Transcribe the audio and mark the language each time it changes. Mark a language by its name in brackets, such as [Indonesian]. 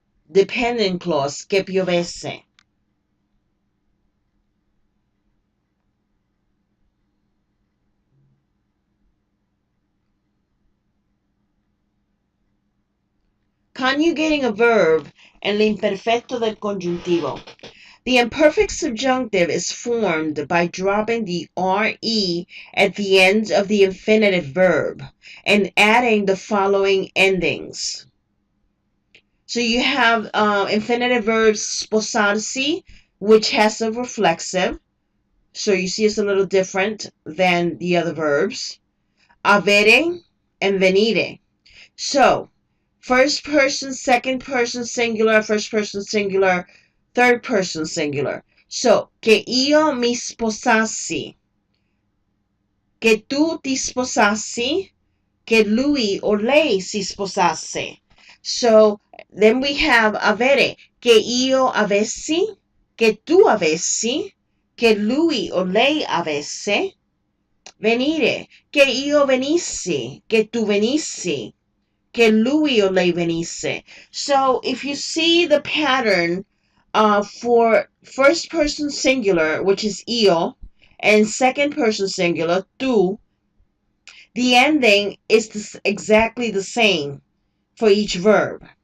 [English] Dependent clause, [Italian] che piovesse. [English] Conjugating a verb and [Italian] l'imperfetto del congiuntivo. [English] The imperfect subjunctive is formed by dropping the RE at the end of the infinitive verb and adding the following endings. So you have infinitive verbs sposarsi, which has a reflexive. So you see it's a little different than the other verbs. Avere and venire. So first person, second person singular, first person singular, third person singular. [Italian] So, che io mi sposassi, che tu ti sposassi, che lui o lei si sposasse. [English] So, then we have [Italian] avere, che io avessi, che tu avessi, che lui o lei avesse. Venire, che io venissi, che tu venissi, che lui o lei venisse. [English] So if you see the pattern for first person singular, which is io, and second person singular, tu, the ending is exactly the same for each verb.